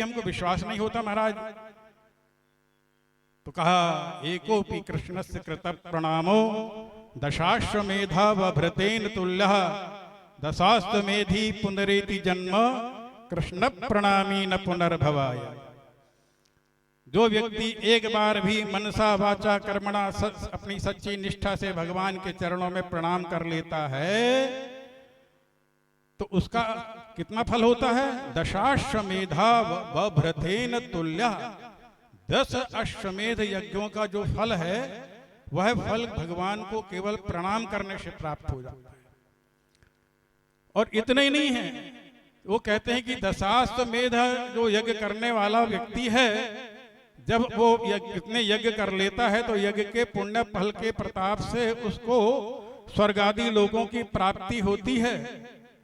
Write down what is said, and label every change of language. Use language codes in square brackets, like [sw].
[hi] हमको विश्वास नहीं होता महाराज। तो कहा [sa] एकोपि कृष्णस्य कृत प्रणामो दशाश्वमेधा वभृतेन तुल्यः दशाश्वमेधी पुनरेति जन्म कृष्ण प्रणामी न पुनर्भवाय। [hi] जो व्यक्ति एक बार भी मनसा वाचा कर्मणा अपनी सच्ची निष्ठा से भगवान के चरणों में प्रणाम कर लेता है, तो उसका कितना फल होता है? [sa] दशाश्वमेधा वभृतेन तुल्यः। [hi] 10 अश्वमेध यज्ञों का जो फल है, वह फल भगवान को केवल प्रणाम करने से प्राप्त हो जाता है। और इतना ही नहीं है, वो कहते हैं कि दशाश्वमेध जो यज्ञ करने वाला व्यक्ति है, जब वो इतने यज्ञ कर लेता है, तो यज्ञ के पुण्य फल के प्रताप से उसको स्वर्ग आदि लोगों की प्राप्ति होती है।